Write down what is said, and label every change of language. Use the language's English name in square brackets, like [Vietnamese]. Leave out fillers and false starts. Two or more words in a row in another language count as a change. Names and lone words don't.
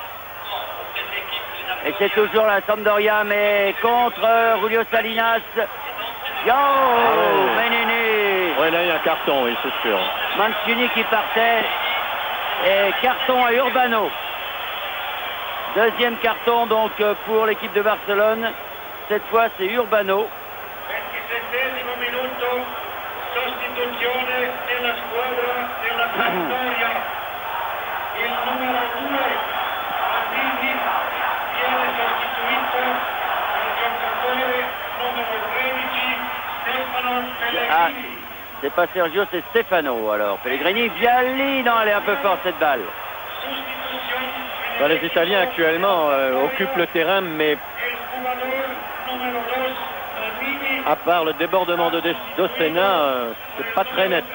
[French] Et c'est toujours la Sampdoria, mais contre Julio Salinas. Menini. Oui, là il y a un carton, oui, c'est sûr. Mancini qui partait. Et carton à Urbano. Deuxième carton donc pour l'équipe de Barcelone. Cette fois c'est Urbano. [Italian] 27esimo minuto, sostituzione nella squadra della Sampdoria. Il numero 2, Andini, viene sostituito dal giocatore numero 13, Stefano Pellegrini. [French] C'est pas Sergio, c'est Stefano. Alors Pellegrini, Viali, non, elle est un peu forte cette balle. Les Italiens actuellement occupent le terrain, mais à part le débordement de Dossena, c'est pas très net.